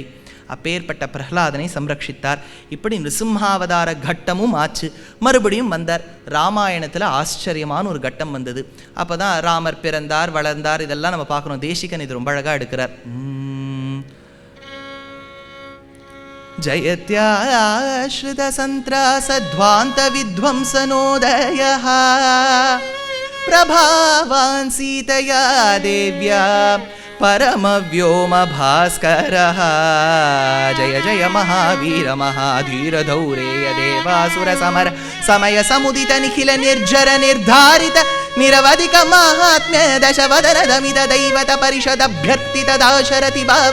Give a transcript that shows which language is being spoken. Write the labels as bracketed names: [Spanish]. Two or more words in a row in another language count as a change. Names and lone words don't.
[Tamil] அப்பேற்பட்ட பிரஹ்லாதனை சம்ரட்சித்தார். இப்படி நிருசிம்ஹாவதார கட்டமும் ஆச்சு. மறுபடியும் வந்தார். ராமாயணத்தில் ஆச்சரியமான ஒரு கட்டம் வந்தது. அப்போ தான் ராமர் பிறந்தார், வளர்ந்தார், இதெல்லாம் நம்ம பார்க்குறோம். தேசிகன் இது ரொம்ப அழகாக எடுக்கிறார். [Sanskrit] जयत्याश्रितसन्त्रासध्वान्तविध्वंसनोदयः प्रभावान् सीतया देव्या परमव्योमभास्करः जय जय महावीर महाधीरधौरेय देवासुरसमर समय समुदित निखिल निर्जर निर्धारित निरवधिक महात्म्य दशवदनदमिद दैवत परिषदभ्यर्थित दाशरथि भाव